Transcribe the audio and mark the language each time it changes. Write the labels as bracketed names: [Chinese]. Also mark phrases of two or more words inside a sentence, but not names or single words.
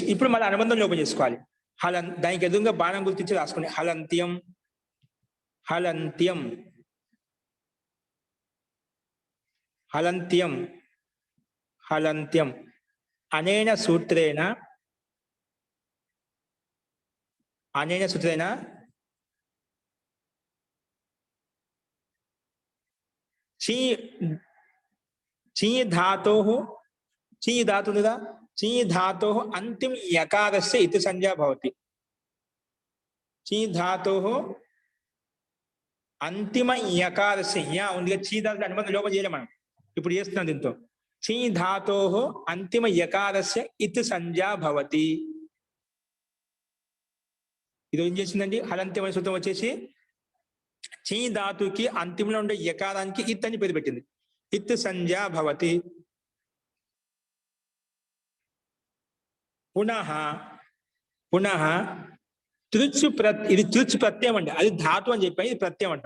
[Telugu] ఇప్పుడు మన అనుబంధం లోపం చేసుకోవాలి. దానికి ఎదురుగా బాణం గుర్తించి రాసుకోండి. [Sanskrit] हलन्त्यं, हलन्त्यं, हलन्त्यं, हलन्त्यं. अनेन सूत्रेण, अनेन सूत्रेण ची धातोः, ची धातु निदा, ची धातोः अंतिम यकारस्य इति संज्ञा भवति. ची धातोः अंतिम यकारस्य या [Telugu] ఉంది [Sanskrit] ची धातु [Telugu] అనుబంధం లోపం చేయలేం మనం. ఇప్పుడు చేస్తున్నాం దీంతో. [Sanskrit] ची धातोः अंतिम यकारस्य इति संज्ञा भवति. [Telugu] ఇది ఏం చేసిందండి? హలంత్యం అనే సూత్రం వచ్చేసి చీ ధాతుకి అంతిమంలో ఉండే యకారానికి ఇత్ అని పేరు పెట్టింది. [Sanskrit] इत् संज्ञा भवति. पुनः, पुनः [Telugu] తృచ్ ఇది తృచ్ ప్రత్యయం అండి, అది ధాతు అని చెప్పి ఇది ప్రత్యయం అంటాం.